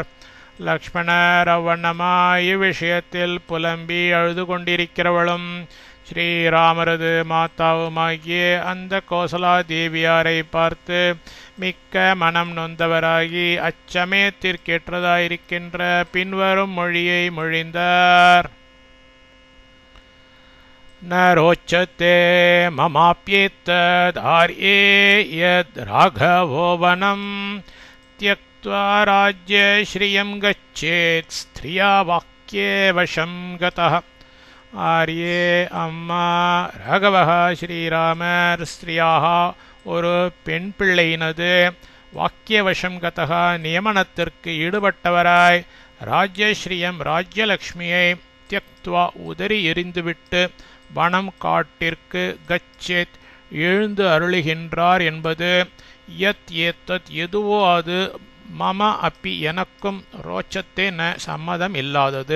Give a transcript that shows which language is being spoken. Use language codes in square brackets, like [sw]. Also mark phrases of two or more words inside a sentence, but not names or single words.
[ta] லக்ஷ்மணர் அவ்வண்ணமாய் இவ்விஷயத்தில் புலம்பி அழுது கொண்டிருக்கிறவளும் ஸ்ரீராமரது மாதாவுமாகிய அந்த கோசலாதேவியாரை பார்த்து மிக்க மனம் நொந்தவராகி அச்சமயத்திற்கேற்றதாயிருக்கின்ற பின்வரும் மொழியை மொழிந்தார். [sa] न रोचते ममाप्येतदार्ये यद् राघवो वनं त्यक्त्वा राज्यश्रियं गच्छेत् स्त्रिया वाक्ये वशं गतः. [ta] ஆர்யே அம்மா ராகவः ஸ்ரீராமர் ஸ்திரியாக ஒரு பெண் பிள்ளையினது வாக்கியவசம் கதக நியமனத்திற்கு ஈடுபட்டவராய் ராஜ்யஸ்ரீயம் ராஜ்யலக்ஷ்மியை தியக்த்வா உதறி எறிந்துவிட்டு வனம் காட்டிற்கு கச்சேத் எழுந்து அருளுகின்றார் என்பது [sa] यद् एतत् [ta] எதுவோ அது [sa] मम अपि [ta] எனக்கும் [sa] रोचते न [ta] சம்மதம் இல்லாதது.